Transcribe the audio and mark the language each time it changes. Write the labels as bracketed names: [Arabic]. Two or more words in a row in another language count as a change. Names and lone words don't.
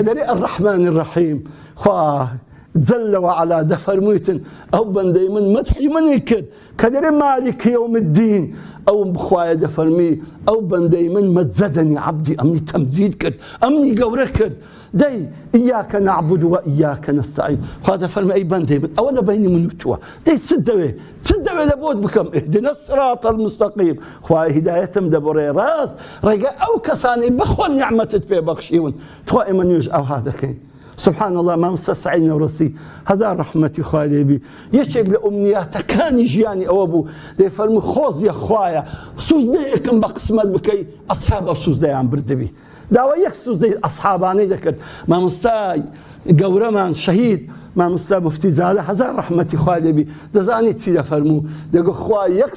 [Central Kurdish] دەری [Arabic] الرحمن الرحیم [Central Kurdish] خوا جل وعلا دەفەرموویتن ئەو بەندەی من مەدحی منی کرد کە دەری [Arabic] مالک یوم الدین [Central Kurdish] ئەو بخوایە دەفەرمی ئەو بەندەی من [Arabic] مەجەدەنی عەبدی [Central Kurdish] ئەمنی تەمجید کرد ئەمنی گەورە کرد دەی [Arabic] ئیاکە نەعبود و ئیاکە نەستەعین [Central Kurdish] خوا دەفەرمی ئەی بەندەی من ئەوە لە بەینی من و تووە دەی چت دەوێ لە بۆت بکەم [Arabic] اهدنا الصراط المستقیم [Central Kurdish] خوای هیدایەتم دەبڕێ ڕاست ڕێگە ئەو کەسانەی بەخوا نیعمەتت پێبەخشیون تۆ ئێمە نوێژ ئەوها دەکەین [Arabic] سبحان الله [Central Kurdish] مامۆستا سعید نەورەسی هەزار ڕەحمەتی خوای لێبی یەکێک لە ئومنیاتەکانی ژیانی ئەوە بوو دەیفەرموو خۆزیە خوایە سوزدەیەکم بە قسمەت بکەی ئەسحاب ئەو سوزدەیان بردبی داوا یەک سوزدەی ئەسحابانەی دەکرد مامۆستای گەورەمان شەهید مامۆستا مفتی زادە هەزار ڕەحمەتی خوای لێبی دەزانی چی دەفەرموو دەگو خوای